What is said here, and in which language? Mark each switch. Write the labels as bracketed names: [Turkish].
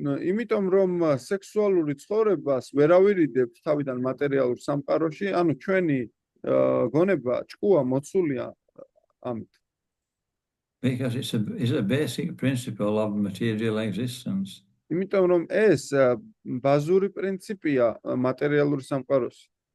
[Georgian] იმიტომ რომ სექსუალური ცხოვრებას ვერავირიდებთ თავიდან მატერიალურ სამყაროში, ანუ ჩვენი გონება ჭკუა მოცულია ამით. [English] Because it's a basic principle of material existence. [Georgian] იმიტომ რომ ეს ბაზური პრინციპია მატერიალური სამყაროში.